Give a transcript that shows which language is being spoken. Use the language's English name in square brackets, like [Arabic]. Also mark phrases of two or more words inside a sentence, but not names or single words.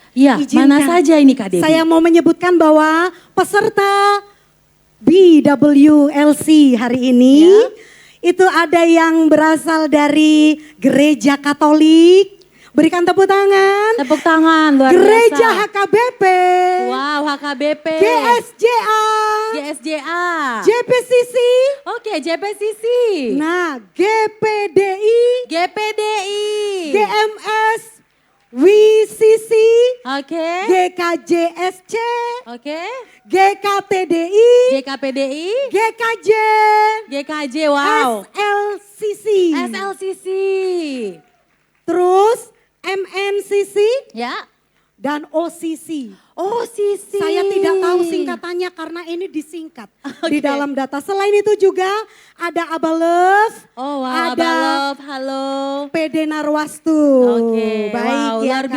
[Indonesian] Iya, mana saja ini Kak Devi? Saya mau menyebutkan bahwa peserta BWLC hari ini itu ada yang berasal dari Gereja Katolik. Berikan tepuk tangan. Tepuk tangan luar Gereja biasa. HKBP. Wow, HKBP. GSJA. GSJA. JPCC. Oke, JPCC. Nah, GPDI. GPDI. GMS. WCC. Oke. GKJSC. Oke. GKTDI. GKPDI. GKJ. GKJ, wow. SLCC. SLCC. Terus MNCC Ya. dan OCC. Oh, Sisi. Saya tidak tahu singkatannya karena ini disingkat di Oke. dalam data. Selain itu juga ada Abalove, Oh, wow, ada Abalove, halo. PD Narwastu. Oke, Baik wow, ya, luar Kak.